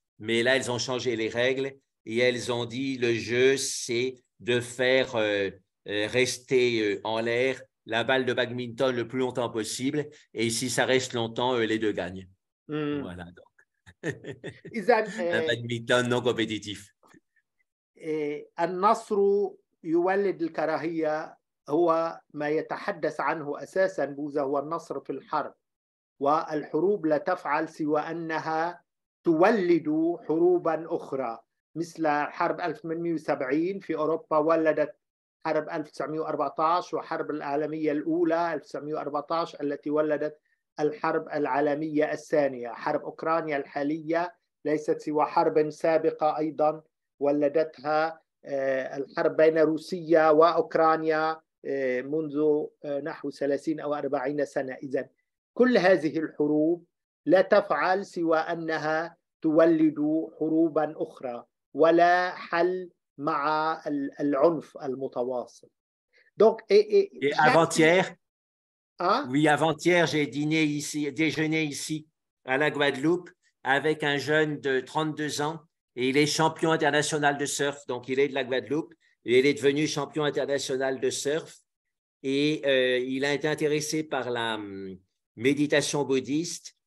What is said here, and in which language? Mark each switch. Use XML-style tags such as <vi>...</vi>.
<fr>Mais là, elles ont changé les règles et elles ont dit le jeu, c'est de faire rester en l'air la balle de badminton le plus longtemps possible. Et si ça reste longtemps, les deux gagnent. Voilà, donc. Un badminton non compétitif.</fr> <ar>النصر يولد الكراهية هو ما يتحدث عنه أساساً بوذا، هو النصر في الحرب، والحروب لا تفعل سوى أنها تولد حروباً أخرى، مثل حرب 1870 في أوروبا ولدت حرب 1914 وحرب العالمية الأولى 1914 التي ولدت الحرب العالمية الثانية. حرب أوكرانيا الحالية ليست سوى حرب سابقة أيضاً ولدتها الحرب بين روسيا وأوكرانيا منذ نحو 30 أو 40 سنة. إذن كل هذه الحروب لا تفعل سوى أنها تولد حروبا أخرى ولا حل مع العنف المتواصل.</ar> <fr>Donc, et avant-hier, hein? Oui, avant-hier, j'ai déjeuné ici à la Guadeloupe avec un jeune de 32 ans et il est champion international de surf. Donc, il est de la Guadeloupe et il est devenu champion international de surf et il a été intéressé par la méditation bouddhiste.</fr>